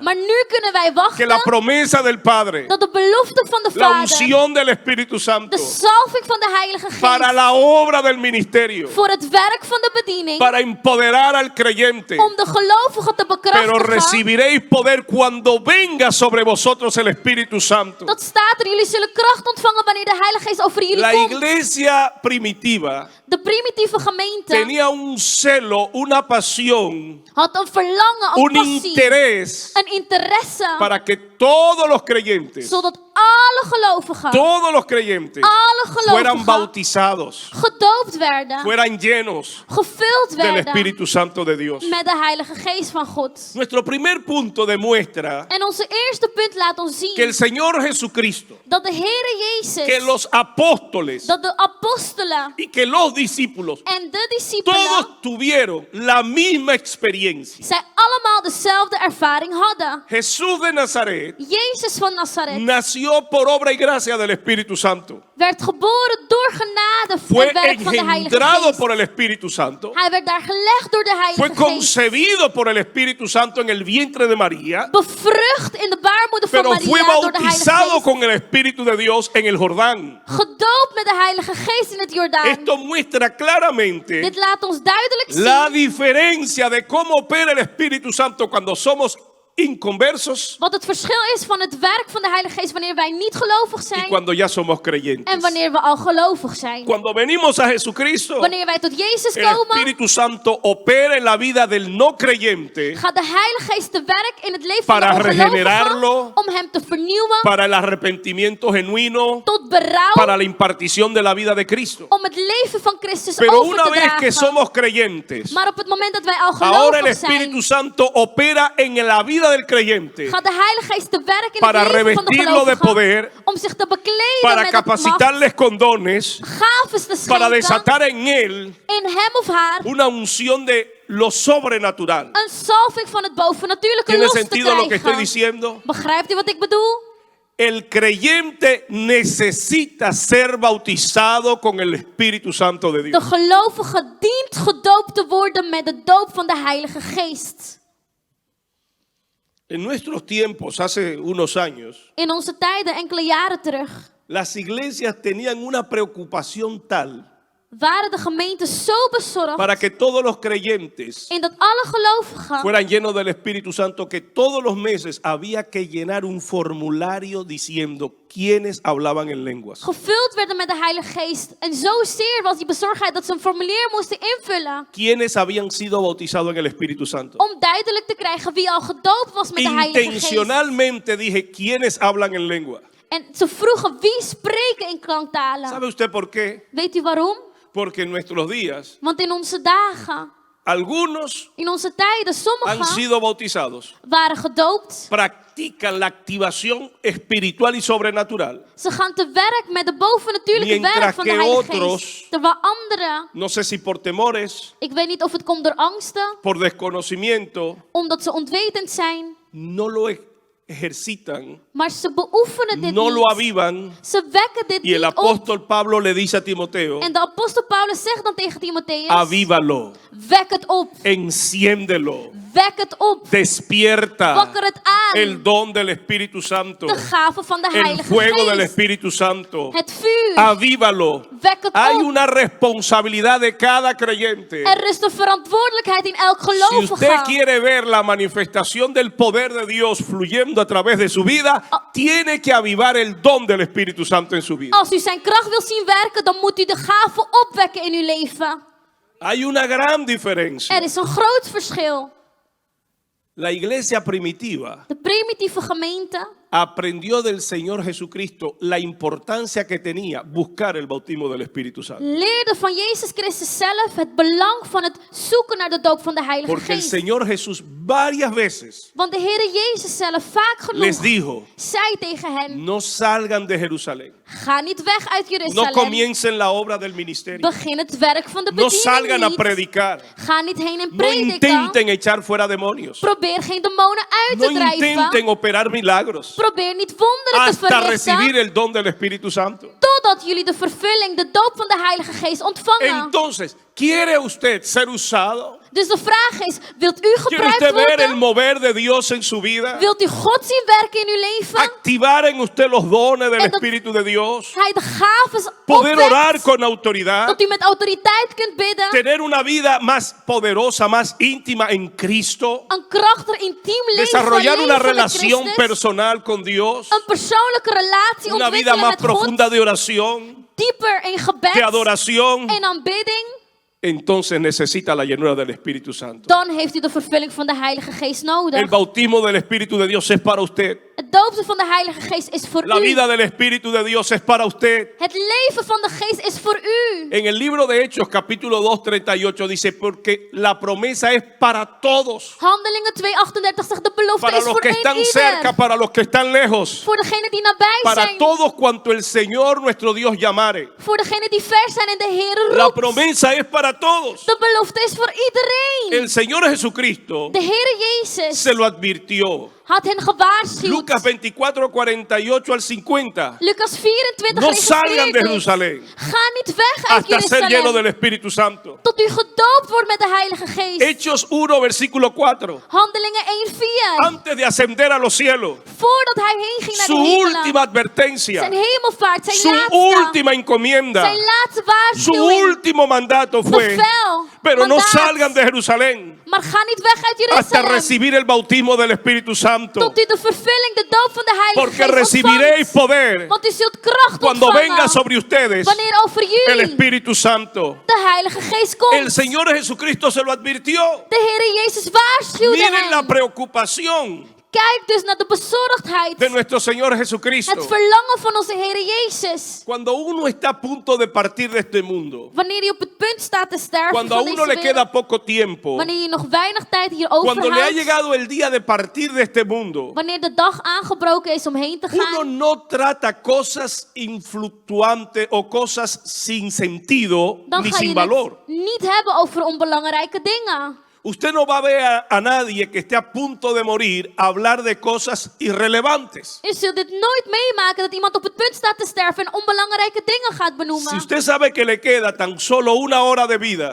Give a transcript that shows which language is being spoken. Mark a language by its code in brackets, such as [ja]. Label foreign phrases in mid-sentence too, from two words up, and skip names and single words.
[nl] Maar nu kunnen wij [es] que la [nl] wachten [es] promesa del Padre, [nl] dat de belofte van de [es] la [nl] Vader, [es] unción del Espíritu Santo, [nl] de salving van de Heilige [es] para [nl] Geest, [es] la obra del ministerio, [nl] voor het werk van de bediening, [es] para empoderar al creyente. [nl] om de gelovigen te [es] Pero [nl] bekrachtigen. [es] recibiréis poder cuando venga sobre vosotros el Espíritu Santo. [nl] Dat staat er, jullie zullen kracht ontvangen wanneer de Heilige Geest over jullie [es] La [nl] komt. [es] iglesia primitiva [nl] De primitieve gemeente [es] tenía un celo, una pasión, [nl] had een verlangen, een [es] un [nl] passie, [es] interés [nl] een interesse, [es] para que todos los creyentes, [nl] zodat alle gelovigen, [es] todos los creyentes [nl] alle [es] fueran [nl] gelovigen [es] bautizados, [nl] gedoopt werden, [es] fueran llenos [nl] gevuld [es] del [nl] werden [es] Espíritu Santo de Dios. [nl] met de Heilige Geest van God. [es] Nuestro primer punto demuestra [nl] En onze eerste punt laat ons [es] que el [nl] zien [es] Señor Jesucristo, [nl] dat de Heere [es] que [nl] Jezus, [es] los apóstoles [nl] dat de apostelen [es] y que los discípulos [nl] en de discipelen, [es] todos tuvieron la misma experiencia. [nl] zij allemaal dezelfde ervaring hadden. [es] Jesús de Nazaret [nl] Jezus van Nazareth [es] nació por obra y gracia del Espíritu Santo. [nl] werd geboren door genade voor [es] Fue [nl] het werk van de Heilige [es] engendrado [nl] Geest. [es] por el Espíritu Santo. [nl] Hij werd daar gelegd door de [es] Fue [nl] Heilige Geest. [es] concebido por el Espíritu Santo en el vientre de María. [nl] Bevrucht in de baarmoeder van [es] Pero fue [nl] Maria door de Heilige [es] bautizado [nl] Geest. [es] con el Espíritu de Dios en el Jordán. [nl] Gedoopt met de Heilige Geest in het Jordaan. [es] Esto muestra claramente [nl] Dit laat ons duidelijk [es] la [nl] zien [es] diferencia de cómo opera el Espíritu Santo cuando somos inconversos [nl] wat het verschil is van het werk van de Heilige Geest wanneer wij niet gelovig [es] y [nl] zijn [es] cuando ya somos [nl] en [es] creyentes. [nl] wanneer we al gelovig zijn. [es] Cuando venimos a Jesucristo, [nl] Wanneer wij tot Jezus [es] el [nl] komen, [es] Espíritu Santo opera en la vida del no creyente [nl] gaat de Heilige Geest te werk in het leven van [es] para [nl] de ongelovige [es] regenerarlo, [nl] om hem te vernieuwen, [es] para el arrepentimiento genuino, [nl] tot berouw, [es] para la impartición de la vida de Cristo. [nl] om het leven van Christus [es] Pero [nl] over [es] una [nl] te [es] vez que [nl] dragen. [es] somos creyentes, [nl] Maar op het moment dat wij al [es] ahora el [nl] gelovig zijn, [es] Espíritu Santo opera en la vida del creyente [nl] gaat de Heilige Geest te werk in [es] para [nl] het leven van de [es] revestirlo de [nl] gelovigen [es] poder, [nl] om zich te bekleden [es] para [nl] met het macht, [es] capacitarles con dones, [nl] gaves te [es] para [nl] schenken [es] desatar en él [nl] in hem of haar [es] una unción de lo sobrenatural. [nl] een salving van het bovennatuurlijke [es] ¿Tiene [nl] los te [es] sentido lo que estoy [nl] krijgen. [es] diciendo? [nl] Begrijpt u wat ik bedoel? [es] El creyente necesita ser bautizado con el Espíritu Santo de [nl] De [es] Dios. [nl] gelovige dient gedoopt te worden met de doop van de Heilige Geest. [es] En nuestros tiempos, hace unos años, [nl] In onze tijden, enkele jaren terug, [es] las iglesias tenían una preocupación tal [nl] waren de gemeenten zo bezorgd. [es] para que todos los creyentes [nl] En dat alle gelovigen [es] fueran llenos del Espíritu Santo, que todos los meses había que llenar un formulario diciendo quiénes hablaban en lenguas. [nl] gevuld werden met de Heilige Geest. En zozeer was die bezorgdheid dat ze een formulier moesten invullen. [es] Quiénes habían sido bautizados en el Espíritu Santo. [nl] Om duidelijk te krijgen wie al gedoopt was met de Heilige Geest. [es] Intencionalmente dije quiénes hablan en lengua. [nl] En ze vroegen wie spreken in klanktalen. [es] ¿Sabe usted por qué? [nl] Weet u waarom? [es] Porque en nuestros días [nl] Want in onze dagen, [es] algunos [nl] in onze tijden, [es] han [nl] sommigen [es] sido bautizados, [nl] waren gedoopt. [es] practican la activación espiritual y sobrenatural. [nl] Ze gaan te werk met de bovennatuurlijke [es] Mientras [nl] werk van de [es] que [nl] Heilige [es] otros- [nl] Geest. Terwijl anderen, [es] No sé si por temores, [nl] ik weet niet of het komt door angsten, [es] por desconocimiento, [nl] omdat ze onwetend zijn, [es] no lo ejercitan, [nl] maar ze beoefenen dit [es] no lo [nl] niet. [es] avivan. [nl] Ze wekken dit [es] Y el [nl] niet op. [es] apóstol Pablo le dice a Timoteo, [nl] En de apostel Paulus zegt dan tegen Timotheus, [es] avívalo, [nl] wek het op, [es] enciéndelo, [nl] wek het op, [es] despierta [nl] wakker het aan. [es] el don del Espíritu Santo, [nl] De gave van de [es] el [nl] Heilige [es] fuego del [nl] Geest. [es] Espíritu Santo. [nl] Het vuur. [es] Avívalo. [nl] Wek het [es] Hay [nl] op. [es] una responsabilidad de cada creyente. [nl] Er rust een verantwoordelijkheid in elk [es] Si usted [nl] gelovige. [es] quiere ver la manifestación del poder de Dios fluyendo a través de su vida, tiene que avivar el don del Espíritu Santo en su vida. [nl] Als u zijn kracht wil zien werken, dan moet u de gave opwekken in uw leven. [es] Hay una gran diferencia. [nl] Er is een groot verschil. [es] La iglesia primitiva [nl] De primitieve gemeente [es] aprendió del Señor Jesucristo la importancia que tenía buscar el bautismo del Espíritu Santo. [nl] leerde van Jezus Christus zelf het belang van het zoeken naar de doop van de Heilige [es] Porque el [nl] Geest. [es] Señor Jesús varias veces [nl] Want de Heere Jezus zelf vaak [es] les [nl] genoeg [es] dijo, [nl] zei tegen hen, [es] no salgan de Jerusalén, [nl] ga niet weg uit [es] no [nl] Jeruzalem. [es] comiencen la obra del ministerio, [nl] Begin het werk van de [es] no salgan [nl] bediening [es] a [nl] niet. [es] predicar, [nl] Ga niet heen en [es] no [nl] prediken. [es] intenten echar fuera demonios, [nl] Probeer geen demonen uit [es] no [nl] te drijven. [es] intenten operar milagros [nl] Probeer niet wonderen te [es] hasta recibir [nl] verrichten. [es] el don del Espíritu Santo. [nl] Totdat jullie de vervulling, de doop van de Heilige Geest ontvangen. [es] Entonces, ¿quiere usted ser usado? [nl] Dus de vraag is, wilt u [es] ¿Quiere [nl] gebruikt [es] usted ver el [nl] worden? [es] mover de Dios en su vida? [nl] Wilt u God zien werken in uw leven? [es] Activar en usted los dones del [nl] En dat- [es] Espíritu de Dios. [nl] Hij de gaves [es] Poder orar [nl] opwekt. [es] con autoridad. [nl] Dat u met autoriteit kunt bidden. [es] Tener una vida más poderosa, más íntima en Cristo. [nl] Een krachtig, intiem leven. [es] Desarrollar una [nl] leven met [es] relación [nl] Christus. [es] personal con Dios. [nl] Een persoonlijke relatie [es] Una vida [nl] ontwikkelen [es] más [nl] met God. [es] profunda de oración, [nl] Dieper in [es] de [nl] gebed [es] adoración. [nl] en aanbidding. [es] Entonces necesita la llenura del Espíritu Santo. [nl] Dan heeft u de vervulling van de Heilige Geest nodig. [es] El bautismo del Espíritu de Dios es para usted. [nl] Het doopsel van de Heilige Geest is voor [es] La [nl] u. [es] vida del Espíritu de Dios es para usted. [nl] Het leven van de Geest is voor u. [es] En el libro de Hechos, capítulo 2, 38, dice, porque la promesa es para todos. [nl] Handelingen 2:38 zegt de belofte [es] Para [nl] is [es] los [nl] voor [es] que [nl] een [es] están [nl] ieder. [es] cerca, para los que están lejos. [nl] Voor degenen die nabij [es] Para [nl] zijn. [es] todos cuanto el Señor nuestro Dios llamare. [nl] Voor degenen die ver zijn en de Heer [es] La [nl] roept. [es] promesa es para todos. [nl] De belofte is voor iedereen. [es] El Señor Jesucristo [nl] De Heer Jezus [es] se lo advirtió. [nl] had hen gewaarschuwd. [es] Lucas 24, 48 al 50. [nl] Lucas 24 [es] No salgan de [nl] registreert dit. [es] Jerusalén [nl] Ga niet weg uit [es] hasta ser lleno [nl] Jeruzalem. [es] del Espíritu Santo. [nl] Tot u gedoopt wordt met de Heilige Geest. [es] Hechos 1, versículo 4. [nl] Handelingen 1:4. [es] Antes de ascender a los cielos, [nl] Voordat hij heen ging naar [es] su [nl] de hemelen. [es] última advertencia, [nl] Zijn hemelvaart, zijn [es] su [nl] laatste. [es] última encomienda, [nl] Zijn laatste [es] su [nl] waarschuwing. [es] último mandato fue, [nl] Bevel. [es] pero no [nl] mandaat. [es] salgan de Jerusalén [nl] Maar ga niet weg uit [es] hasta [nl] Jeruzalem. [es] recibir el bautismo del Espíritu Santo, [nl] Tot u de vervulling, de doop van de Heilige [es] porque [nl] Geest [es] recibiréis [nl] ontvangt. [es] poder [nl] Want u zult kracht [es] cuando [nl] ontvangen. [es] venga sobre ustedes [nl] Wanneer over [es] el [nl] jullie [es] Espíritu Santo. [nl] de Heilige Geest komt. [es] El Señor Jesucristo se lo advirtió. [nl] De Heer Jezus waarschuwde [es] Miren la [nl] hen. [es] preocupación [nl] Kijk dus naar de bezorgdheid. [es] de nuestro Señor [nl] Het [es] Jesucristo. [nl] verlangen van onze Heer Jezus. [es] Cuando uno está a punto de partir de este mundo, [nl] Wanneer je op het punt staat te sterven [es] cuando a [nl] van [es] uno [nl] deze [es] le queda [nl] wereld. [es] poco tiempo, [nl] Wanneer je nog weinig tijd hier over [es] cuando le ha [nl] houdt. [es] llegado el día de partir de este mundo, [nl] Wanneer de dag aangebroken is om heen te [es] uno [nl] gaan. [es] no trata cosas influctuantes o cosas sin sentido [nl] Dan [es] ni [nl] ga je [es] sin valor. [nl] het niet hebben over onbelangrijke dingen. [es] Usted no va a ver a nadie que esté a punto de morir hablar de cosas irrelevantes. [nl] U zult dit nooit meemaken dat iemand op het punt staat te sterven en onbelangrijke dingen gaat benoemen. [es] Si usted sabe que le queda tan solo una hora de vida,